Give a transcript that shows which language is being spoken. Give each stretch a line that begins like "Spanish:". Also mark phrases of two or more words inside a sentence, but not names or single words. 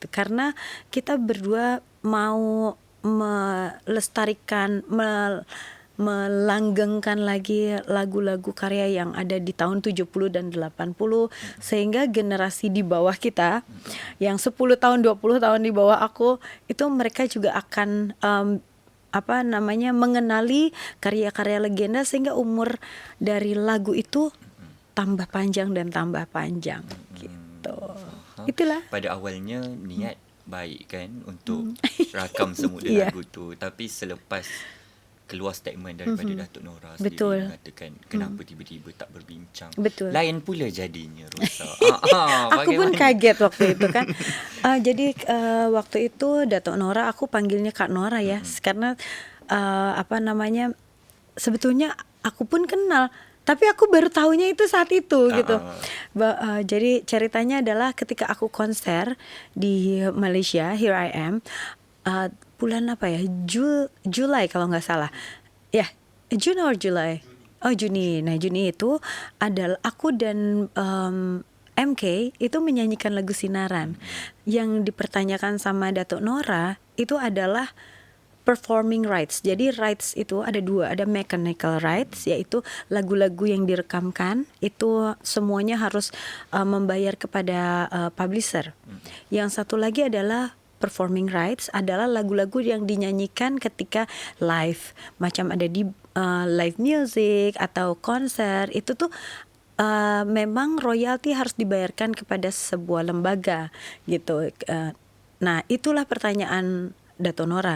Indonesian: Karena kita berdua mau melestarikan, melanggengkan lagi lagu-lagu karya yang ada di tahun 70 dan 80, sehingga generasi di bawah kita yang 10 tahun 20 tahun di bawah aku itu mereka juga akan mengenali karya-karya legenda, sehingga umur dari lagu itu tambah panjang dan tambah panjang gitu.
Malay: Itulah. Pada awalnya niat baik kan untuk rakam semula lagu tu, tapi selepas keluar statement daripada Datuk Nora sendiri mengatakan kenapa tiba-tiba tak berbincang. Betul. Lain pula jadinya Rosa.
Indonesian: Aku pun kaget waktu itu kan. Jadi waktu itu Datuk Nora, aku panggilnya Kak Nora ya, karena sebetulnya aku pun kenal, tapi aku baru tahunya itu saat itu gitu. Jadi ceritanya adalah ketika aku konser di Malaysia, Here I Am, bulan apa ya, Julai kalau nggak salah ya, Juni or Julai. Juni. Nah Juni itu adalah aku dan MK itu menyanyikan lagu Sinaran. Yang dipertanyakan sama Datuk Nora itu adalah
English: performing rights.
Indonesian: Jadi rights itu ada dua, ada
English: mechanical rights,
Indonesian: yaitu lagu-lagu yang direkamkan itu semuanya harus membayar kepada publisher. Yang satu lagi adalah
English: performing rights,
Indonesian: adalah lagu-lagu yang dinyanyikan ketika live, macam ada di
English: live music
Indonesian: atau konser, itu tuh memang royalti harus dibayarkan kepada sebuah lembaga gitu. Nah, itulah pertanyaan Dato Nora.